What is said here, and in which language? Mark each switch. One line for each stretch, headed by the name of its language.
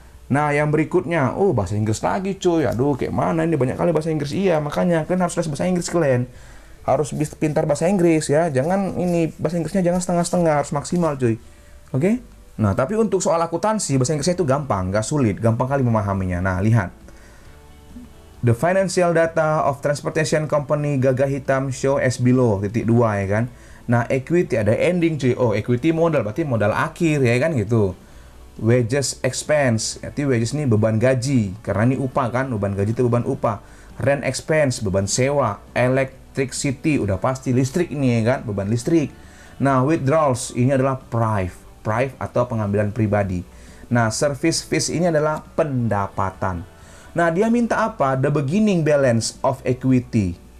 Indonesian: Nah, yang berikutnya, oh bahasa Inggris lagi cuy. Aduh, kayak mana ini, banyak kali bahasa Inggris. Iya, makanya kalian harus les bahasa Inggris kalian. Harus pintar bahasa Inggris ya. Jangan ini bahasa Inggrisnya jangan setengah-setengah, harus maksimal cuy. Oke? Nah, tapi untuk soal akuntansi, bahasa Inggrisnya itu gampang, nggak sulit, gampang kali memahaminya. Nah, lihat.
English: The financial data of transportation company Gagah Hitam show as below,
Indonesian: titik 2 ya kan. Nah, equity ada ending cuy. Oh, equity modal, berarti modal akhir ya kan gitu. Wages expense, berarti wages ini beban gaji, karena ini upah kan, beban gaji itu beban upah. Rent expense, beban sewa. Electricity, udah pasti listrik ini ya kan, beban listrik. Nah, withdrawals, ini adalah prive atau pengambilan pribadi. Nah, service fees ini adalah pendapatan. Nah, dia minta apa?
English: The beginning balance of equity.